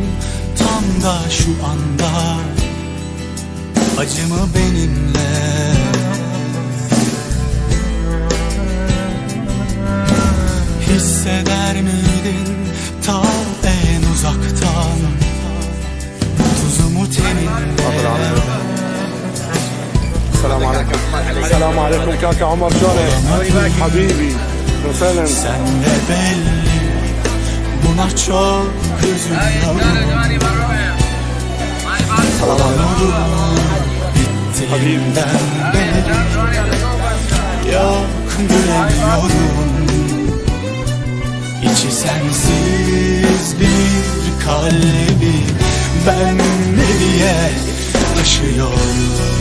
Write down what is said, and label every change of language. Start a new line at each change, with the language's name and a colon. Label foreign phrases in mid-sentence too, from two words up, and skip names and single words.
Turkish: tam da şu anda acımı benimle? Hisseder miydin ta en uzaktan tuzumu teninde?
Arabic: السلام عليكم كاكا عمر شلونك حبيبي وسهلا.
Turkish: Senle belli, buna çok üzülüyorum. Olan olup bittiğinden beri yok gülemiyorum. İçi sensiz bir kalbi ben ne diye taşıyorum.